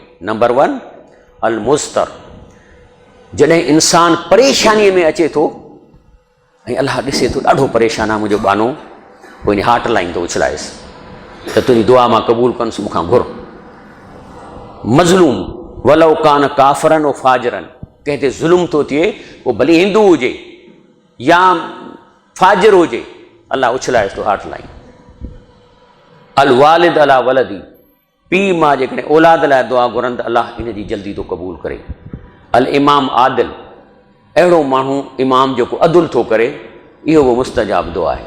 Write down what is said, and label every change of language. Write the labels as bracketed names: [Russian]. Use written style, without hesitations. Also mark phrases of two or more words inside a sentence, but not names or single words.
[Sindhi] नंबर 1 [Arabic] المضطر, [Sindhi] जॾहिं इंसानु परेशानीअ में अचे थो ऐं अलाह ॾिसे थो ॾाढो परेशान आहे मुंहिंजो बानो, पोइ इन [English] heart line [Sindhi] थो उछलाएसि त तुंहिंजी दुआ मां क़बूल कंदुसि, मूंखां घुर। [Arabic] مظلوم ولو كان كافرا وفاجرا, [Sindhi] कंहिं ते ज़ुल्म थो थिए, पोइ भली हिंदू हुजे या फ़ाजिर हुजे, अलाह उछलाएसि थो [English] heart line. [Arabic] الوالد على ولده, [Sindhi] पीउ मां जेकॾहिं औलाद लाइ दुआ घुरनि त अलाह इन जी जल्दी थो क़बूल करे। [Arabic] الإمام العادل, [Sindhi] अहिड़ो माण्हू इमाम जेको अदुल थो करे, इहो बि मुस्तजाब दुआ आहे।